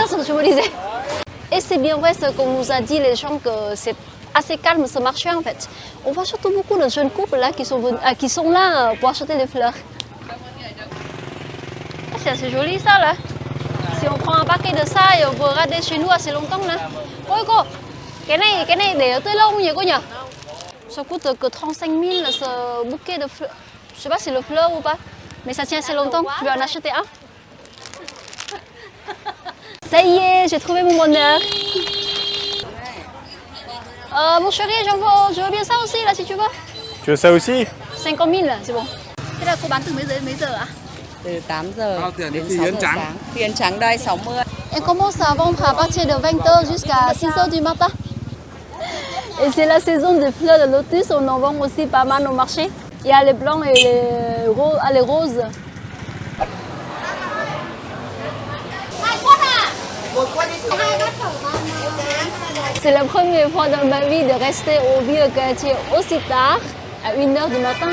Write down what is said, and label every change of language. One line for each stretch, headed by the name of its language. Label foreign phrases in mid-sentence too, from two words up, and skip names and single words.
French: C'est ça ce que je me disais. Et c'est bien vrai ce qu'on nous a dit les gens que c'est assez calme ce marché en fait. On voit surtout beaucoup de jeunes couples là qui sont là pour acheter les fleurs. C'est assez joli ça là. Si on prend un paquet de ça et on peut garder chez nous assez longtemps là.
Vietnamese: Ôi cô, cái này để tới lâu nhỉ cô nhỉ?
French: Ça coûte que 35 000 ce bouquet de fleurs. Je sais pas si c'est le fleur ou pas, mais ça tient assez longtemps. Je vais en acheter un. Ça y est, j'ai trouvé mon bonheur. Mon chéri, je veux bien ça aussi là si tu veux. Tu veux ça aussi? 50 000 c'est bon.
Vietnamese: Thế là cô bán từ mấy giờ ạ? Từ 8 giờ đến 6 giờ sáng. Phi yến trắng đây 60.
French: Elle commence à vendre à partir de 20h jusqu'à 6h du matin. Et c'est la saison des fleurs de lotus, on en vend aussi pas mal au marché. Il y a les blancs et les roses. C'est la première fois dans ma vie de rester au vieux quartier aussi tard, à 1h du matin.